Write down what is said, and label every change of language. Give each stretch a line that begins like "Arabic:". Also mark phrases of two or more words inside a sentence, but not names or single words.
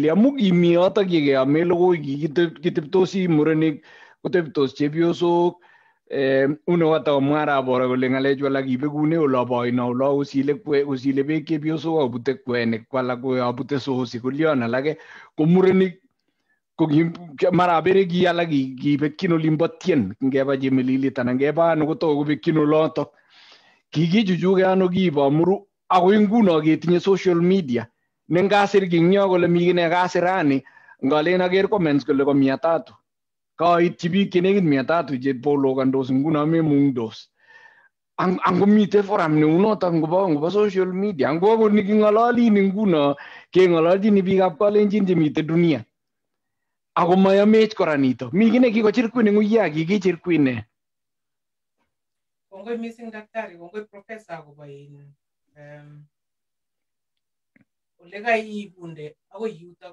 Kalenjin: amu kimi yoto kikeame logoi kiteptosi murenik koteptos chepyosok une katakomwa arap Bore kole ng'alechu alak kibekune olobo oino olo kosile beek chepyosok akobute kwenik kwalak abute sosi kolyon alake ko murenik ko mara bere ki alak kibekyin olimbo Tien ngeba Chemelilit anan ngeba ano kotokobekyin olotok kikichuchuke ano kiibo Pamuru akoi nguno ketinye
English: social media
Kalenjin: ne ngasir kingyo kole mi kine kasir rani ngalen aker comments kole ko 300 kaityi biik chenekit 300 chepolokandos nguno memungdos angomite forum neunotok ngobo
English: social media
Kalenjin: ngobo niking'ololin nguno keng'ololjini biikab kalenjin chemite dunia ako mayamech kora nito mi kine kikochirkwin eng uya kikichirkwin ne kongoi mising daktari kongoi professor akobo ole kaibunde akoi yutok